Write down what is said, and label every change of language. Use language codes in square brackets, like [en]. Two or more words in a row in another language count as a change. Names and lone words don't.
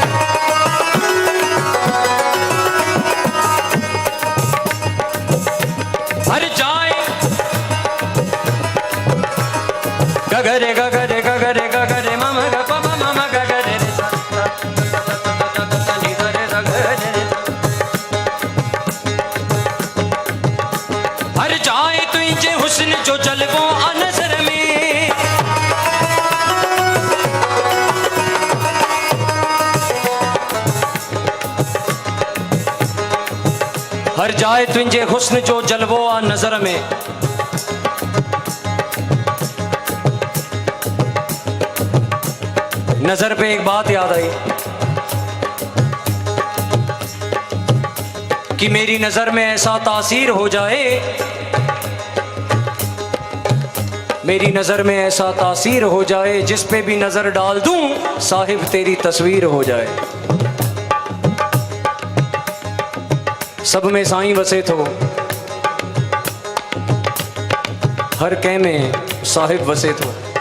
[sd] हर जाए गगरे गगरे गगरे गगरे मम ग प म म गगरे रे सा नी ग रे गगरे। हर जाए तुझे हुस्न जो जलवो आ नजर में, हर जाए तुंहिंजे हुस्न जो जलवो आ नज़र में। [hi] नजर पे एक बात याद आई कि मेरी नजर में ऐसा तासीर हो जाए, मेरी नजर में ऐसा तासीर हो जाए, जिस पे भी नजर डाल दूं साहिब तेरी तस्वीर हो जाए। [sd] सब में साईं वसे थो, हर कै में साहिब वसे थो।